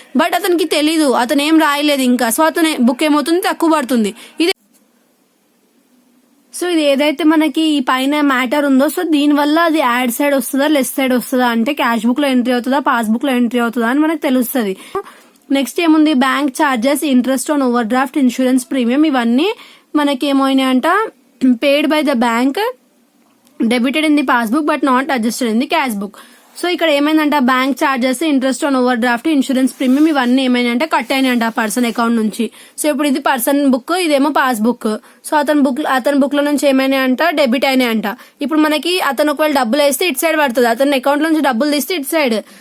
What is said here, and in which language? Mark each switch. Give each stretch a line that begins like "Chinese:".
Telugu: But అతనికి తెలీదు, అతను ఏం రాయలేదు ఇంకా. సో అతని బుక్ ఏమవుతుంది, తక్కువ పడుతుంది. సో ఇది ఏదైతే మనకి ఈ పైన మ్యాటర్ ఉందో, సో దీని వల్ల అది యాడ్ సైడ్ వస్తుందా లెస్ సైడ్ వస్తుందా, అంటే క్యాష్ బుక్ లో ఎంట్రీ అవుతుందా పాస్బుక్ లో ఎంట్రీ అవుతుందా అని మనకు తెలుస్తుంది. నెక్స్ట్ ఏముంది, bank charges, interest on over draft, insurance premium, ఇవన్నీ మనకి ఏమైనాయంట,
English: paid by the bank, debited in the passbook but not adjusted in the cash book.
Telugu: So ఇక్కడ ఏమైందంటే bank charges, interest on over draft, insurance premium ఇవన్నీ ఏమైనాయంటే cut అయినాయంట ఆ person account నుంచి. So ఇప్పుడు ఇది person book, ఇదేమో పాస్బుక్. సో అతని book లో నుంచి ఏమైనాయంట, డెబిట్ అయినాయంట. ఇప్పుడు మనకి అతను ఒకవేళ డబ్బులు వేస్తే ఇటు సైడ్ పడుతుంది, అతని అకౌంట్ నుంచి డబ్బులు తీస్తే ఇటు సైడ్.